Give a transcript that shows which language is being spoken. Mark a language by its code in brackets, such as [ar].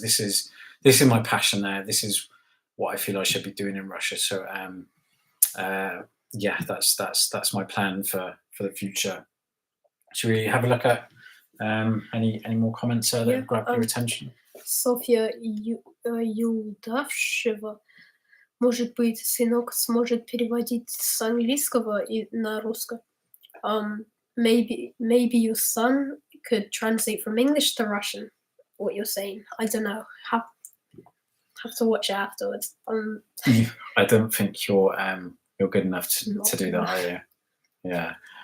[en] This is my passion there. This is what I feel I should be doing in Russia. So that's my plan for the future. Should we have a look at any more comments that grab your attention? [ru] Софья Юлдавшева. Может быть, сынок сможет переводить с английского на русский. [en] Maybe your son could translate from English to Russian. What you're saying, I don't know. Have to watch it afterwards. I don't think you're good enough to do that, are you? Yeah.